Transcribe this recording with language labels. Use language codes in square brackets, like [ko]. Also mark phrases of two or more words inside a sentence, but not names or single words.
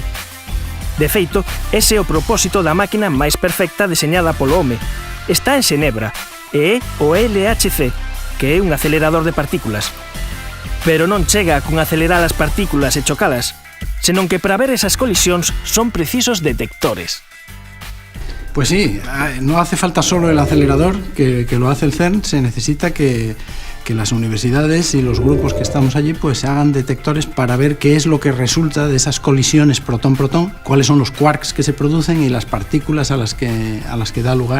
[gl] De feito, ese é o propósito da máquina máis perfecta deseñada polo home. Está en Xenebra, e é o LHC, que é un acelerador de partículas. Pero non chega con acelerar as partículas e chocalas, senón que para ver esas colisións son precisos detectores. [es] Pues sí, no hace falta solo el acelerador, que lo hace el CERN, se necesita que las universidades y los grupos que estamos allí pues hagan detectores para ver qué es lo que resulta de esas colisiones protón-protón, cuáles son los quarks que se producen y las partículas a las que da lugar.